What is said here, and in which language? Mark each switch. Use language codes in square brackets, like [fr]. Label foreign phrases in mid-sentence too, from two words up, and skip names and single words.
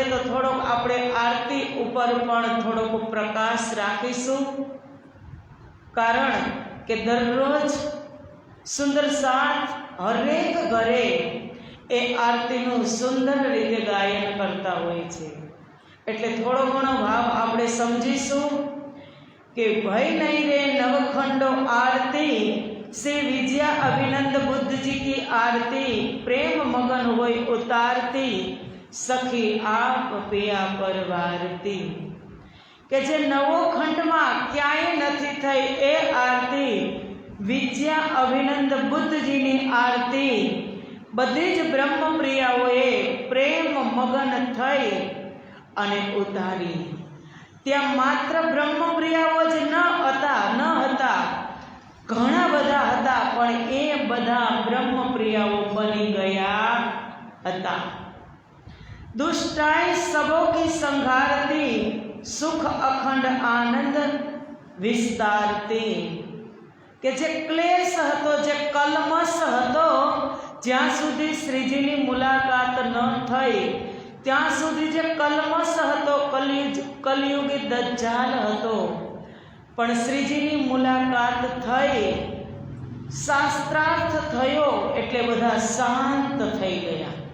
[gu] તો થોડોક આપણે આરતી ઉપર પણ થોડોક પ્રકાશ રાખીશું, કારણ કે દરરોજ સુંદર સાથ હરેક ઘરે એ આરતીનું સુંદર રીતે ગાયન કરતા હોય છે. એટલે થોડો ઘણો ભાવ આપણે સમજીશું કે ભય નહીં રે નવખંડો આરતી, [hi] श्री विजया अभिनंद बुद्ध जी की आरती, प्रेम मगन होय उतारती, सखी आप पिया परवारती. [gu] કે જે નવો ખંડમાં ક્યાંય નથી થઈ એ આરતી, વિજયા અભિનંદ બુદ્ધજીની આરતી બધી જ બ્રહ્મપ્રિયાઓએ પ્રેમ મગન થઈ અને ઉતારી. ત્યાં માત્ર બ્રહ્મપ્રિયાઓ જ ન હતા, ઘણા બધા હતા, પણ એ બધા બ્રહ્મપ્રિયાઓ બની ગયા હતા. [hi] दुष्टाई सबों की संघारती, सुख अखंड आनंद विस्तारती. [gu] કે જે ક્લેશ હતો, જે કલમશ હતો, જ્યાં સુધી શ્રીજીની મુલાકાત ન થઈ ત્યાં સુધી જે કલમશ હતો, કલયુગી દજ્જાલ હતો, પણ શ્રીજીની મુલાકાત થઈ, શાસ્ત્રાર્થ થયો એટલે બધા શાંત થઈ ગયા.